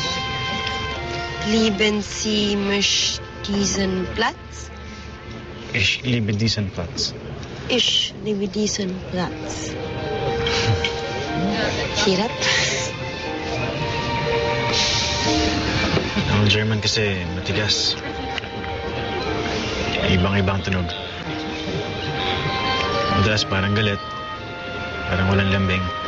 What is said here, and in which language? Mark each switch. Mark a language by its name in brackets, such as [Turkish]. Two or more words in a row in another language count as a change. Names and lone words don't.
[German] Lieben Sie mich diesen Platz? Ich liebe diesen Platz. Ich liebe diesen Platz. [Filipino] Hirap. Ang German kasi matigas. Ibang-ibang tunog. Madalas parang galit. Parang walang lambing.